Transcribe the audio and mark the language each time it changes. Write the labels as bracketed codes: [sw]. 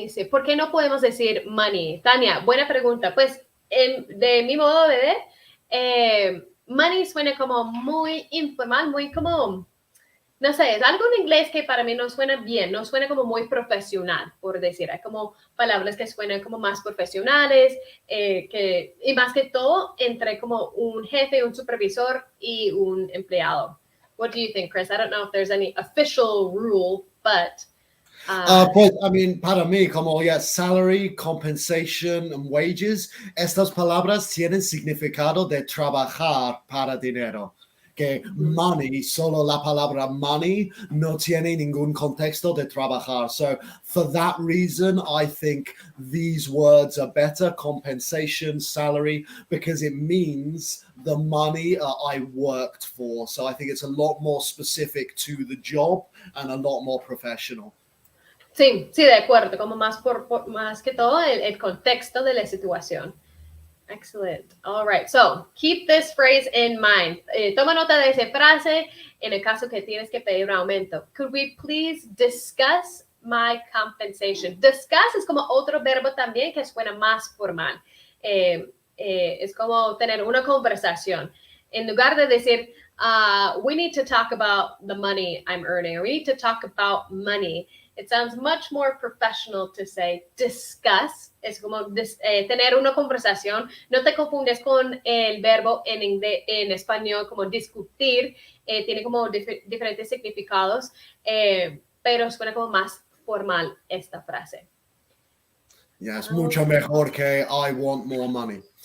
[es] ¿Por qué no podemos decir money? Tania, buena pregunta. Pues de mi modo de ver, money suena como muy informal, muy como, no sé, es algo en inglés que para mí no suena bien, no suena como muy profesional, por decir. Hay como palabras que suenan como más profesionales, y más que todo entre como un jefe, un supervisor y un empleado. [en] What do you think, Chris? I don't know if there's any official rule, but... [es] Pues, [en] I mean, [es] para mí, como ya salary, compensation, and wages, estas palabras tienen significado de trabajar para dinero. Que money, solo la palabra money, no tiene ningún contexto de trabajar. [en] So, for that reason, I think these words are better, compensation, salary, because it means the money I worked for. So, I think it's a lot more specific to the job and a lot more professional. [es] Sí, sí, de acuerdo, como más más que todo el contexto de la situación. [en] Excellent. All right. So keep this phrase in mind. [es] Toma nota de esa frase en el caso que tienes que pedir un aumento. [en] Could we please discuss my compensation? [es] Discuss es como otro verbo también que suena más formal. Es como tener una conversación. En lugar de decir, [en] we need to talk about the money I'm earning, or we need to talk about money. It sounds much more professional to say discuss. [es] Es como tener una conversación. No te confundes con el verbo en español como discutir. Tiene como diferentes significados, pero suena como más formal esta frase. [en] Yeah, [es] es mucho mejor que [en] I want more money.